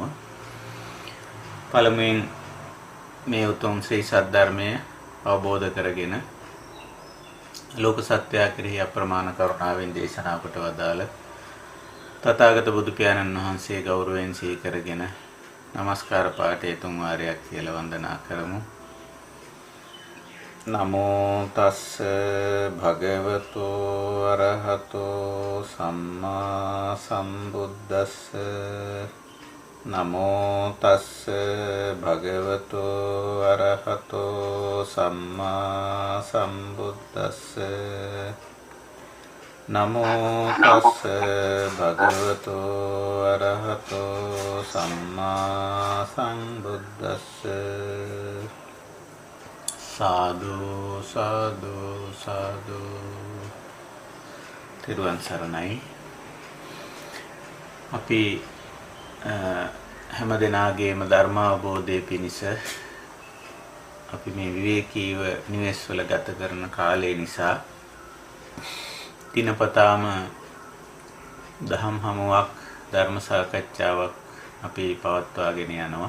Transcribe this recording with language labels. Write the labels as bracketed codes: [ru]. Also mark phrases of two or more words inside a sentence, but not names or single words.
[si] පළමුවෙන් මේ උතුම් ශ්‍රී සද්ධර්මය අවබෝධ කරගෙන ලෝක සත්‍යය කෙරෙහි අප්‍රමාණ කරුණාවෙන් දේශනා කොට වදාළ තථාගත බුදු පියාණන් වහන්සේ ගෞරවයෙන් සිහි කරගෙන নমස්කාර පාඨය තුන් වාරයක් කියලා වන්දනා කරමු. [pi] නමෝ තස්ස භගවතෝ අරහතෝ සම්මා සම්බුද්දස්ස නමෝ තස්ස භගවතෝ අරහතෝ සම්මා සම්බුද්දස්ස නමෝ තස්ස භගවතෝ අරහතෝ සම්මා සම්බුද්දස්ස සාදු සාදු සාදු. [si] තෙරුවන් සරණයි. අපි හැම දිනාගේම ධර්ම අවබෝධය පිණිස අපි මේ විවේකීව නිවෙස්වල ගත කරන කාලය නිසා දිනපතාම දහම් හමුවක් ධර්ම සාකච්ඡාවක් අපි පවත්වාගෙන යනවා.